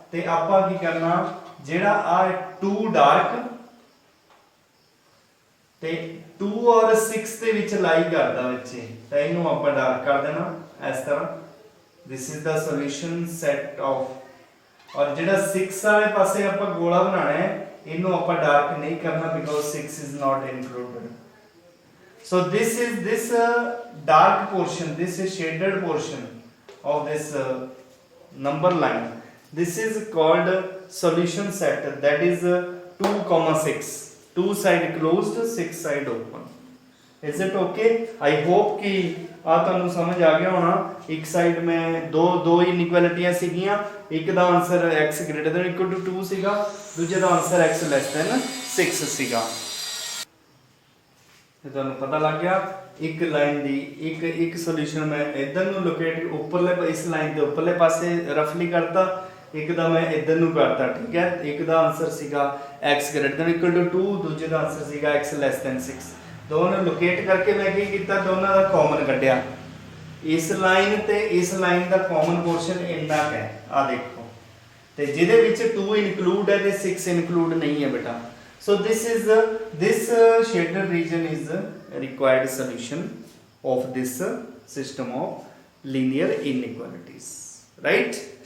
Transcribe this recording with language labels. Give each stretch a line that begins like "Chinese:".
Punjabi: ਤੇ ਆਪਾਂ ਕੀ ਕਰਨਾ, ਜਿਹੜਾ ਆ 2 ਡਾਰਕ ਤੇ 2 ਔਰ 6 ਦੇ ਵਿੱਚ ਲਾਈ ਕਰਦਾ ਬੱਚੇ, ਤਾਂ ਇਹਨੂੰ ਆਪਾਂ ਡਾਰਕ ਕਰ ਦੇਣਾ ਇਸ ਤਰ੍ਹਾਂ।
English: This is the solution set of.
Punjabi: ਔਰ ਜਿਹੜਾ 6 ਵਾਲੇ ਪਾਸੇ ਆਪਾਂ ਗੋਲਾ ਬਣਾਉਣਾ ਹੈ, ਇਹਨੂੰ ਆਪਾਂ ਡਾਰਕ ਨਹੀਂ ਕਰਨਾ, because
English: 6 is not included. So this dark portion, this is shaded portion of this number line. This is called solution set, that is 2, 6. 2 side closed, 6 side open. Is it okay? I hope
Punjabi: कि ਤੁਹਾਨੂੰ ਸਮਝ ਆ ਗਿਆ ਹੋਣਾ। ਇੱਕ side ਮੈਂ ਦੋ ਇਨਇਕੁਐਲਿਟੀਆਂ ਸੀਗੀਆਂ, ਇੱਕ ਦਾ answer x greater then equal to 2 ਸੀਗਾ, ਦੂਜੇ ਦਾ ਆਨਸਰ x ਲੈਸ ਦੈਨ 6 ਸੀਗਾ। ਤੇ ਤੁਹਾਨੂੰ ਪਤਾ ਲੱਗ ਗਿਆ ਇੱਕ ਲਾਈਨ ਦੀ ਇੱਕ ਸੋਲੂਸ਼ਨ ਮੈਂ ਇਧਰ ਨੂੰ ਲੋਕੇਟ ਉੱਪਰਲੇ ਇਸ ਲਾਈਨ ਦੇ ਉੱਪਰਲੇ ਪਾਸੇ ਰਫਲੀ ਕਰਤਾ, ਇੱਕ ਦਾ ਮੈਂ ਇਧਰ ਨੂੰ ਕਰਤਾ, ਠੀਕ ਹੈ। ਇੱਕ ਦਾ ਆਨਸਰ ਸੀਗਾ x greater then equal to 2, ਦੂਜੇ ਦਾ ਆਨਸਰ ਸੀਗਾ x ਲੈਸ ਦੈਨ 6। दोनों लोकेट करके मैं की किया, दोनों का कॉमन कढ़िया, इस लाइन ते इस लाइन का कॉमन पोर्शन इन्ना है, आ देखो, ते जिहदे विच 2 इनकलूड है ते 6 इनकलूड नहीं है बेटा।
English: So this shaded region is required solution of this system of linear inequalities, right?